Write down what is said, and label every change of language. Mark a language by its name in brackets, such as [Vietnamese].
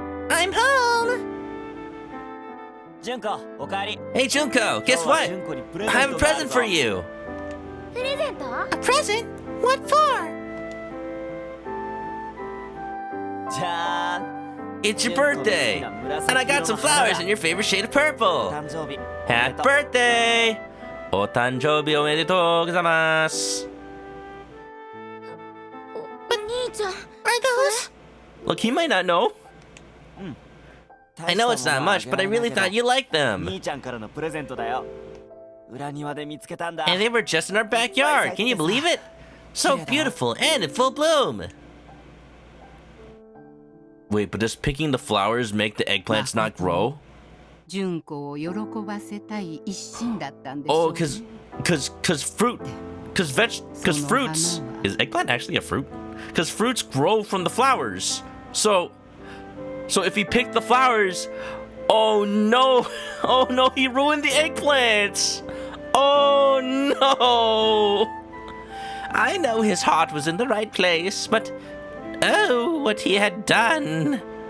[English] I'm home! Hey Junko, guess what? I have a present for you. [Japanese] プレゼント？ [English] A present? What for? It's your birthday, and I got some flowers in your favorite shade of purple. Happy birthday! [Japanese] お誕生日おめでとうございます。お兄ちゃん。 [English] Are those? Look, he might not know. I know it's not much, but I really thought you liked them. [Japanese] 兄ちゃんからのプレゼントだよ。裏庭で見つけたんだ。 [English] And they were just in our backyard. Can you believe it? So beautiful and in full bloom. Wait, but does picking the flowers make the eggplants not grow? [Japanese] 純子を喜ばせたい一心だったんでし [English] Oh, [Japanese] ょうね。 [English] cause fruits. Is eggplant actually a fruit? Cause fruits grow from the flowers. So if he picked the flowers, oh no, he ruined the eggplants. Oh no. I know his heart was in the right place, but oh, what he had done.